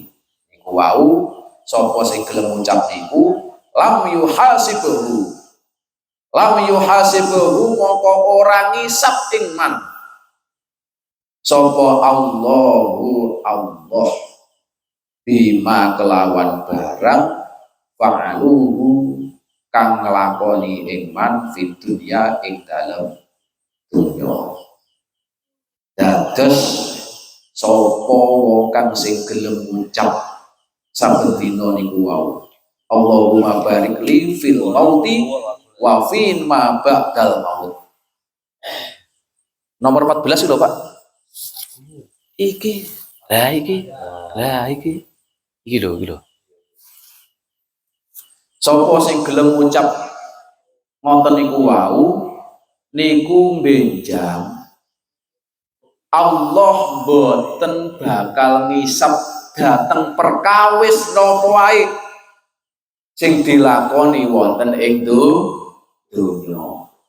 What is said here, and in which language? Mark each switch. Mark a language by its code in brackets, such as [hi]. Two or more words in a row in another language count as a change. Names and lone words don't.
[jv] Niku wau sapa sing gelem ngucap niku [ar] لم يحاسبه [jv] moko ora ngisap ing man sapa Allahu Allah bima kelawan barang fa'aluhu kang nglakoni ing [ar] من في الدنيا [jv] ing dalem dunya. Dados sapa wong kang sing gelem ngucap saben dina niku wau [ar] اللهم بارك لي في الموت وفي ما بعد الموت. [jv] Nomor 14 lho, Pak. Iki lho. Sapa sing gelem ngucap ngoten niku wau niku benjang Allah boten bakal ngisap dateng perkawis napa wae sing dilakoni wonten ing donya.